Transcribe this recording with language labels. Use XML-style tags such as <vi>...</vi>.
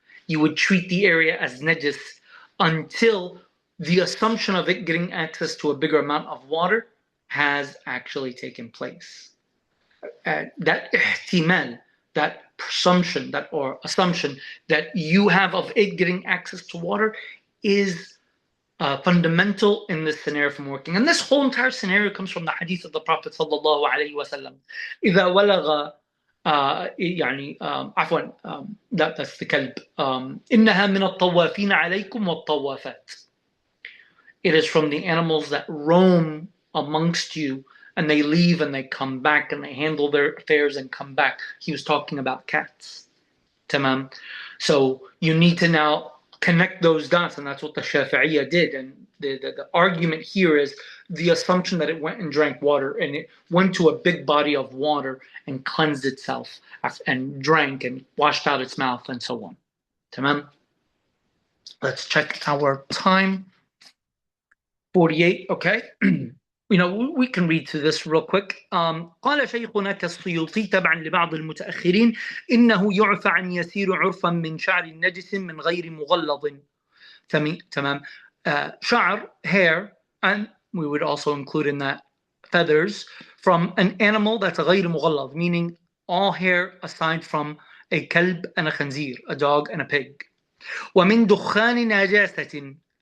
<en>You would treat the area as najis until the assumption of it getting access to a bigger amount of water has actually taken place. That ihtimal, that presumption, or assumption that you have of it getting access to water is fundamental in this scenario from working. And this whole entire scenario comes from the hadith of the Prophet sallallahu alaihi wasallam.</en> <ar>إذا ولغ عفوا</ar> <en>that's the</en> <ar>كلب إنها من الطوافين عليكم والطوافات.</ar> <en>It is from the animals that roam amongst you and they leave and they come back and they handle their affairs and come back. He was talking about cats. Tamam. So you need to now connect those dots, and that's what the Shafi'i did. And the argument here is the assumption that it went and drank water and it went to a big body of water and cleansed itself and drank and washed out its mouth and so on. Tamam. Let's check our time. 48, okay. We can read through this real quick.</en> <ar>قال شيخنا كالسيوطي تبعا لبعض المتأخرين إنه يعفى عن يسير عرفا من شعر نجس من غير مغلظ. تمام.</ar> <en>شعر, hair, and we would also include in that feathers from an animal that's</en> <ar>غير مغلظ,</ar> <en>meaning all hair aside from a كلب and a خنزير, a dog and a pig.</en> <ar>ومن دخان نجاسة.</ar>